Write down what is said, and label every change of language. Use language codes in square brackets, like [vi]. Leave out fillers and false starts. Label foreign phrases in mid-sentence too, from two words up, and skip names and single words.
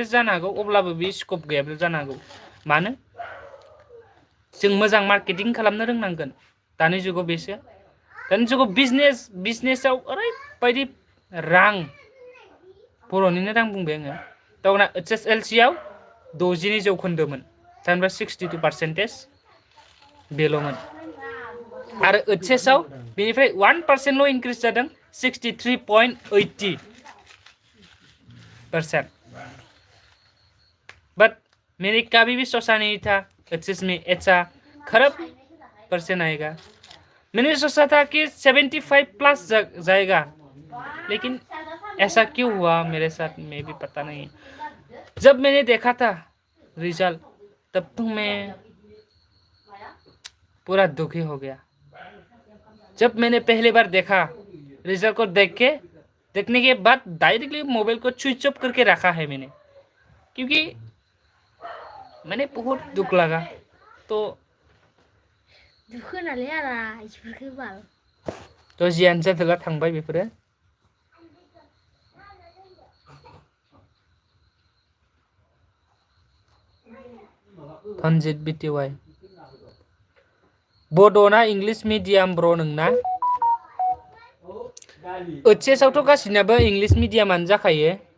[brx] जानो हागौ अब्लाबो बे स्कप गैयाबो जानो हागौ मानो जों मोजां मार्केटिं खालामनो रोंनांगोन दानि जुगाव बेसो दानि जुगाव बिजनेसाव ओरैबायदि रां बर'निनो रां बुंबाय आङो दाउना HSLC आव 62 जौखोन्दोमोन थामहिनबा 62% बेल'मोन आरो HS आव बेनिफ्राय 1%ल' इनक्रिज जादों 63.80%। [hi] बट मेरे कभी भी सोचा नहीं था HS में ऐसा खराब परसेंट आएगा मैंने सोचा था कि 75 प्लस जाएगा लेकिन ऐसा क्यों हुआ मेरे साथ मैं भी पता नहीं जब मैंने देखा था रिजल्ट तब तो मैं पूरा दुखी हो गया जब मैंने पहली बार देखा रिजल्ट को देखने के बाद डायरेक्टली मोबाइल को [en] switch off [hi] करके रखा है मैंने क्योंकि मैंने बहुत दुख लगा तो [brx] दुखु नालाय आरा इफोरखौ बाल तो जियानो जादोला थांबाय बेफोरो धनजित BTY बड'ना [en] English medium [brx] ब्र नोंना HS आवथ' गासिनाबो [en] English medium [brx] जाखायो